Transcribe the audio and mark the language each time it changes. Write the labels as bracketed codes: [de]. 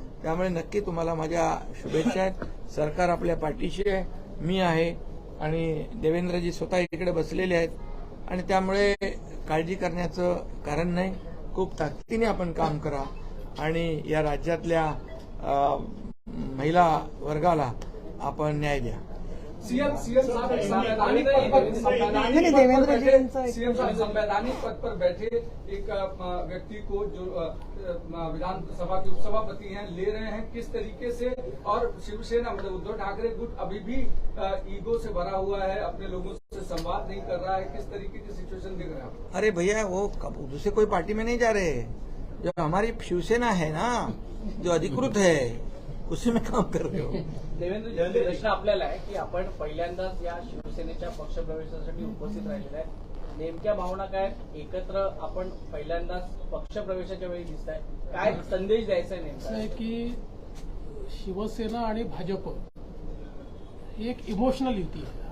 [mr] त्यामुळे नक्की तुम्हाला माझ्या शुभेच्छा आहेत। सरकार आपल्या पाठीशी आहे, मी आहे आणि देवेंद्रजी स्वतः इकडे बसलेले आहेत आणि त्यामुळे काळजी करण्याचं कारण नाही। खूप ताकदीने आपण काम करा आणि या राज्यातल्या महिला वर्गाला आपण न्याय द्या। [hi] सीएम साहब संवैधानिक पद पर बैठे एक व्यक्ति को जो विधानसभा के उपसभापति हैं ले रहे हैं किस तरीके से, और शिवसेना मतलब उद्धव ठाकरे गुट अभी भी ईगो से भरा हुआ है, अपने लोगों से संवाद नहीं कर रहा है, किस तरीके की सिचुएशन दिख रहा है? अरे भैया वो दूसरे कोई पार्टी में नहीं जा रहे, जो हमारी शिवसेना है ना, जो अधिकृत है उसी में काम कर रहे हो। [mr] देवेंद्र, प्रश्न आपल्याला आहे की आपण पहिल्यांदाच या शिवसेनेच्या पक्षप्रवेशासाठी उपस्थित राहिलेला आहे, नेमक्या भावना काय, एकत्र आपण पहिल्यांदाच पक्षप्रवेशाच्या वेळी दिसताय, काय संदेश द्यायचा आहे नेमका? आहे की शिवसेना आणि भाजप ही एक इमोशनल युती आहे.